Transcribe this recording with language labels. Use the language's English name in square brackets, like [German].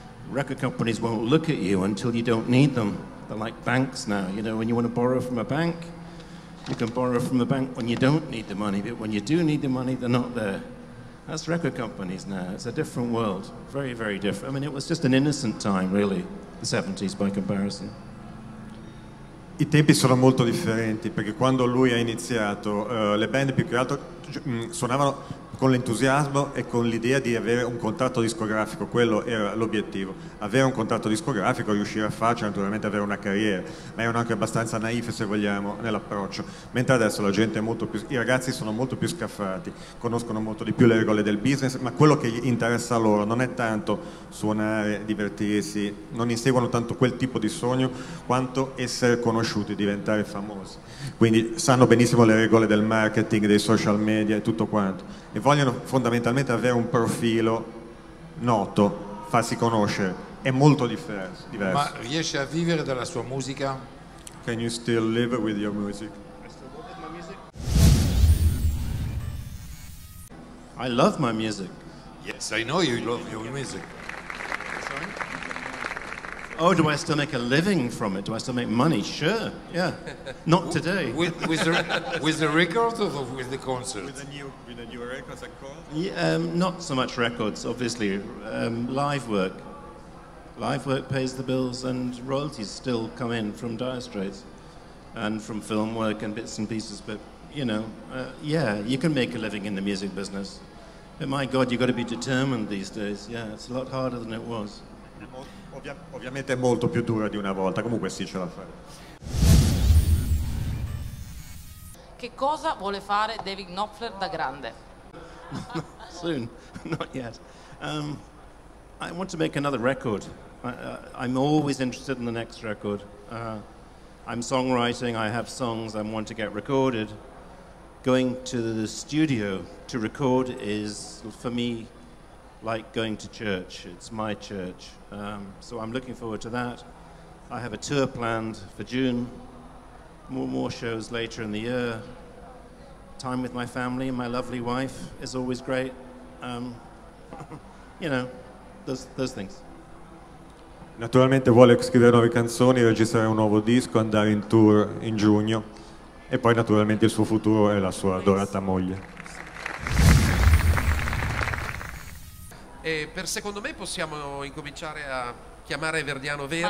[English] Record companies won't look at you until you don't need them. They're like banks now. You know, when you want to borrow from a bank, you can borrow from the bank when you don't need the money, but when you do need the money, they're not there. That's record companies now. It's a different world. Very, very different. I mean, it was just an innocent time, really, the 70s by comparison. [Italian] I tempi sono molto differenti, perché quando lui ha iniziato le band più che altro suonavano con l'entusiasmo e con l'idea di avere un contratto discografico, quello era l'obiettivo, avere un contratto discografico, riuscire a farci, naturalmente avere una carriera, ma erano anche abbastanza naif, se vogliamo, nell'approccio, mentre adesso la gente è molto più, i ragazzi sono molto più scaffati, conoscono molto di più le regole del business, ma quello che gli interessa a loro non è tanto suonare, divertirsi, non inseguono tanto quel tipo di sogno quanto essere conosciuti, diventare famosi, quindi sanno benissimo le regole del marketing, dei social media e tutto quanto, e vogliono fondamentalmente avere un profilo noto, farsi conoscere, è molto diverso. Ma riesce a vivere dalla sua musica? [English] Can you still live with your music? I love my music. Yes, I know you love your music. Sorry? Oh, do I still make a living from it? Do I still make money? Sure, yeah. Not today. With the record or with the concert? With the new records, Yeah, not so much records, obviously. Live work. Live work pays the bills, and royalties still come in from Dire Straits and from film work and bits and pieces. But, you know, yeah, you can make a living in the music business. But my God, you've got to be determined these days. Yeah, it's a lot harder than it was. [Italian] Ovviamente è molto più dura di una volta, comunque sì, ce la fa. Che cosa vuole fare David Knopfler da grande? [English] Soon, not yet. I want to make another record. I'm always interested in the next record. I'm songwriting, I have songs I want to get recorded. Going to the studio to record is, for me, like going to church. It's my church. So I'm looking forward to that. I have a tour planned for June, more shows later in the year. Time with my family and my lovely wife is always great. You know, those things. [Italian] Naturalmente vuole scrivere nuove canzoni, registrare un nuovo disco, andare in tour in giugno e poi naturalmente il suo futuro è la sua adorata moglie. E per secondo me possiamo incominciare a chiamare Verdiano Vera.